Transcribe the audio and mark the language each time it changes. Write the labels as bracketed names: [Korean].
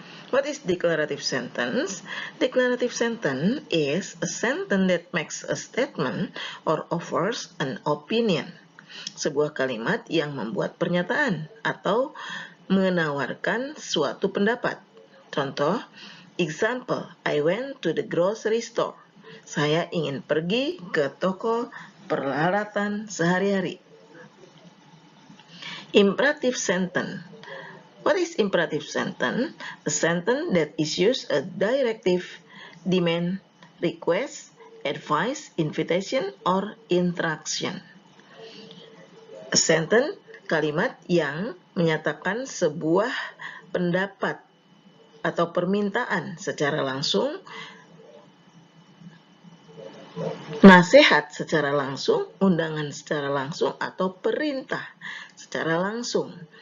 [English] What is declarative sentence? Declarative sentence is a sentence that makes a statement or offers an opinion. [Indonesian] Sebuah kalimat yang membuat pernyataan atau menawarkan suatu pendapat. [English] Contoh, example, I went to the grocery store. [Indonesian] Saya ingin pergi ke toko peralatan sehari-hari. [English] Imperative sentence. What is imperative sentence? A sentence that issues a directive, demand, request, advice, invitation, or instruction. A sentence, [Indonesian] kalimat yang menyatakan sebuah pendapat atau permintaan secara langsung, nasihat secara langsung, undangan secara langsung, atau perintah secara langsung.